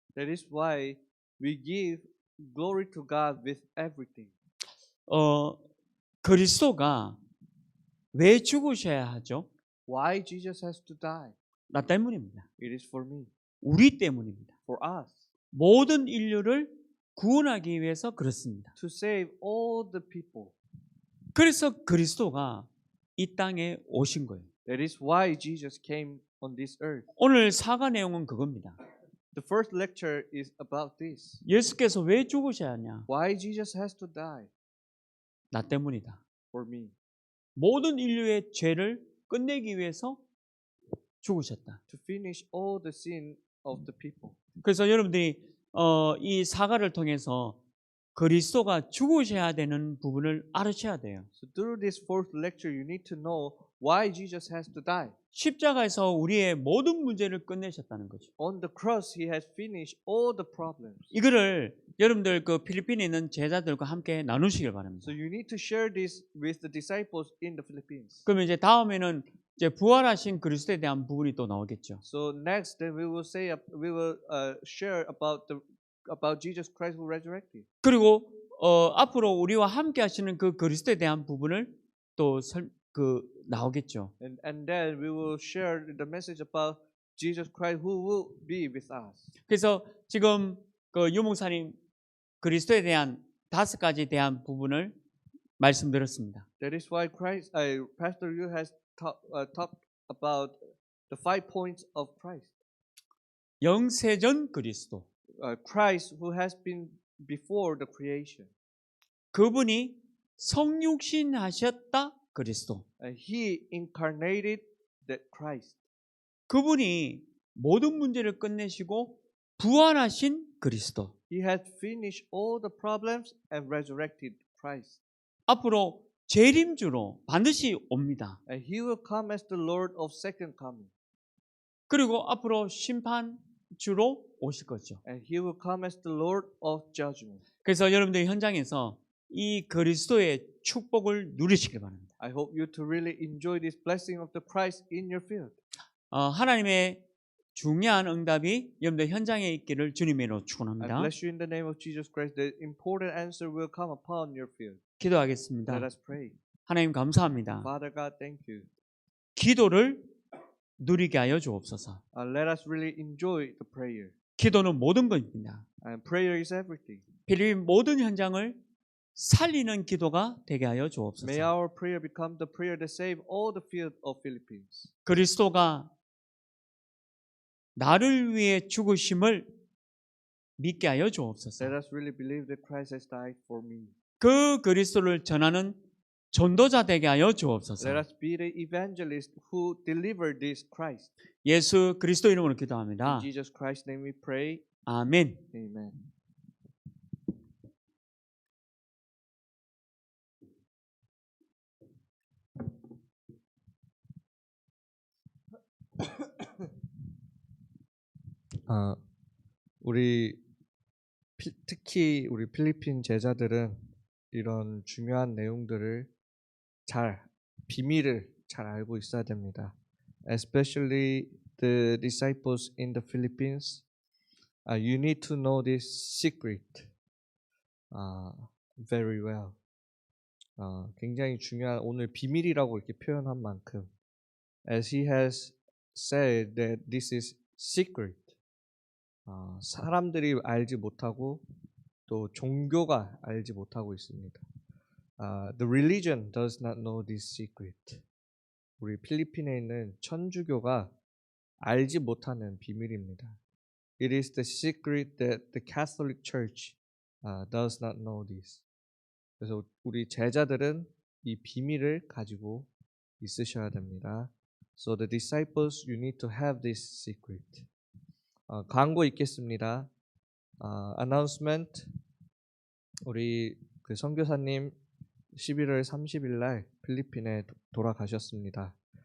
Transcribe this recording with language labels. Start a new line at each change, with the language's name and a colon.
English: That is why we give glory to God with everything.
Korean: 그리스도가 왜 죽으셔야 하죠?
English: Why Jesus has to die?
Korean: 나 때문입니다.
English: It is for me,
Korean: 우리 때문입니다.
English: for us,
Korean: 모든 인류를 구원하기 위해서 그렇습니다.
English: to save all the people.
Korean: 그래서 그리스도가 이 땅에 오신 거예요.
English: That is why Jesus came on this earth.
Korean: 오늘 사과 내용은 그겁니다.
English: The first lecture is about this.
Korean: 예수께서 왜 죽으셔야 하냐?
English: Why Jesus has to die?
Korean: 나 때문이다.
English: For me.
Korean: 모든 인류의 죄를 끝내기 위해서 죽으셨다.
English: To finish all the sin of the people.
Korean: 그래서 여러분들이 이 사과를 통해서 그리스도가 죽으셔야 되는 부분을 알으셔야 돼요.
English: So through this fourth lecture, you need to know why Jesus has to die.
Korean: 십자가에서 우리의 모든 문제를 끝내셨다는 거죠.
English: On the cross, he has finished all the problems.
Korean: 이거를 여러분들 그 필리핀에 있는 제자들과 함께 나누시길 바랍니다.
English: So you need to share this with the disciples in the Philippines.
Korean: 그러면 이제 다음에는 이제 부활하신 그리스도에 대한 부분이 또 나오겠죠.
English: So next, then we will share about Jesus Christ who resurrected.
Korean: 그리고 앞으로 우리와 함께 하시는 그 그리스도에 대한 부분을 또 나오겠죠.
English: And then we will share the message about Jesus Christ who will be with us.
Korean: 그래서 지금 그 유목사님 그리스도에 대한 5가지에 대한 부분을 말씀드렸습니다.
English: That is why Pastor Yu has talked about the 5 points of Christ.
Korean: 영세전 그리스도.
English: Christ who has been before the creation.
Korean: 그분이 성육신 하셨다 그리스도.
English: He incarnated that Christ.
Korean: 그분이 모든 문제를 끝내시고 부활하신 그리스도.
English: He had finished all the problems and resurrected Christ.
Korean: 앞으로 재림주로 반드시 옵니다.
English: And he will come as the Lord of second coming.
Korean: 그리고 앞으로 심판주로 오실 거죠.
English: And he will come as the Lord of judgment.
Korean: 그래서 여러분들 현장에서 이 그리스도의 축복을 누리시길 바랍니다.
English: I hope you to really enjoy this blessing of the Christ in your field.
Korean: 하나님의 중요한 응답이 여러분들 현장에 있기를 주님으로
English: I
Korean: 축원합니다.
English: bless you in the name of Jesus Christ. The important answer will come upon your field.
Korean: 기도하겠습니다.
English: Let us pray.
Korean: 하나님 감사합니다.
English: Father God, thank you.
Korean: 기도를 누리게 하여 주옵소서.
English: Let us really enjoy the prayer.
Korean: 기도는 모든 것입니다.
English: And prayer is everything.
Korean: 필리핀 모든 현장을 살리는 기도가 되게 하여
English: May
Korean: 주옵소서.
English: our prayer become the prayer that save all the field of Philippines.
Korean: 그리스도가 나를 위해 죽으심을 믿게 하여 주옵소서.
English: Let us really believe that Christ has died for me.
Korean: 그 그리스도를 전하는 전도자 되게 하여 주옵소서.
English: Let us be the evangelist who deliver this Christ.
Korean: 예수 그리스도 이름으로
English: In
Korean: 기도합니다.
English: Jesus Christ's name we pray.
Korean: 아멘.
English: Amen.
Korean: 우리 특히 우리 필리핀 제자들은 이런 중요한 내용들을 비밀을 잘 알고 있어야 됩니다.
English: Especially the disciples in the Philippines, you need to know this secret very well.
Korean: 굉장히 중요한 오늘 비밀이라고 이렇게 표현한 만큼,
English: as he has said that this is secret.
Korean: 사람들이 알지 못하고 또 종교가 알지 못하고 있습니다.
English: The religion does not know this secret.
Korean: 우리 필리핀에 있는 천주교가 알지 못하는 비밀입니다.
English: It is the secret that the Catholic Church does not know this.
Korean: 그래서 우리 제자들은 이 비밀을 가지고 있으셔야 됩니다.
English: So the disciples, you need to have this secret.
Korean: 광고 있겠습니다. announcement. 우리 그 선교사님 11월 30일 날 필리핀에 돌아가셨습니다.